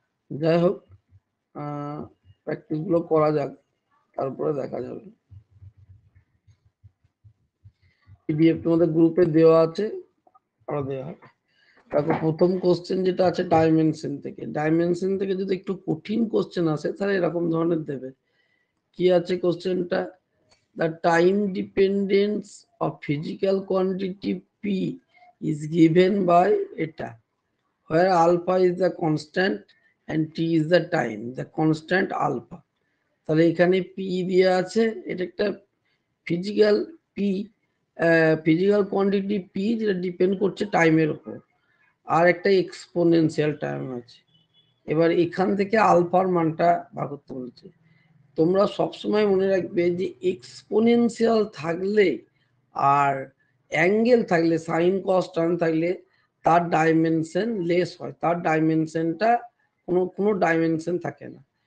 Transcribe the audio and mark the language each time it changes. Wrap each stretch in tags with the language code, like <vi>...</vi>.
<bn>যাই হোক, প্র্যাকটিস গুলো করা যাক, তারপরে দেখা যাবে। পিডিএফ তোমাদের গ্রুপে দেওয়া আছে, আরো দেওয়া হবে। দেখো, প্রথম কোশ্চেন যেটা আছে ডাইমেনশন থেকে। ডাইমেনশন থেকে যদি একটু কঠিন কোশ্চেন আসে তাহলে এরকম ধরনের দেবে। কি আছে কোশ্চেনটা?</bn> <en>the time dependence of physical quantity P is given by</en> <bn>এটা,</bn> <en>where alpha is the constant and t is the time, the constant alpha।</en> <bn>তাহলে এখানে পি দেওয়া আছে, এটা একটা physical P, physical quantity P, যেটা ডিপেন্ড করছে টাইমের উপর, আর একটা এক্সপোনেনশিয়াল টাইম আছে। এবার এখান থেকে আলফার মানটা বার করতে বলছে। তোমরা সবসময় মনে রাখবে যে এক্সপোনেনশিয়াল থাকলে আর অ্যাঙ্গেল থাকলে, সাইন কস টার্ম থাকলে তার ডাইমেনশন লেস হয়, তার ডাইমেনশনটা কোনো ডাইমেনশন থাকে না।</bn>